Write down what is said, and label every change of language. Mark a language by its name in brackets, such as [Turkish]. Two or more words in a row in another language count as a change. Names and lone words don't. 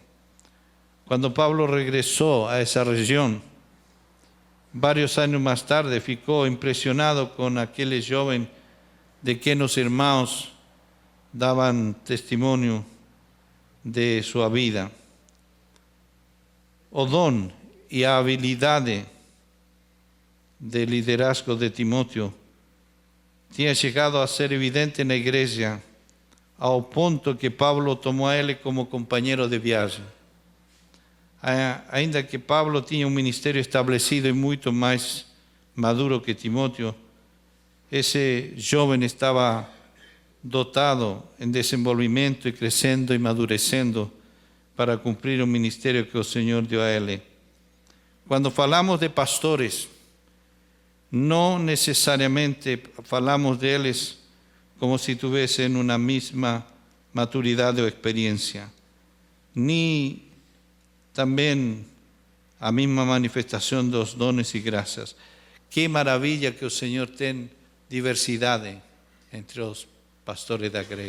[Spanish] Cuando Pablo regresó a esa región, varios años más tarde, ficó impresionado con aquel joven de quien los hermanos daban testimonio de su vida. O don y habilidad de liderazgo de Timoteo tinha llegado a ser evidente en la iglesia, [Portuguese] ao ponto que [Spanish] Pablo tomó a él como compañero de viaje. [Portuguese] Ainda que Pablo tinha um ministério estabelecido e muito mais maduro que Timóteo, esse jovem estava dotado em desenvolvimento e crescendo e madurecendo para cumprir o ministério que o Senhor deu a ele. Quando falamos de pastores, não necessariamente falamos deles [Spanish] como si tuviesen una misma maturidad o experiencia, ni también a misma manifestación de los dones y gracias. Qué maravilla que el Señor tenga diversidad entre los pastores de la iglesia.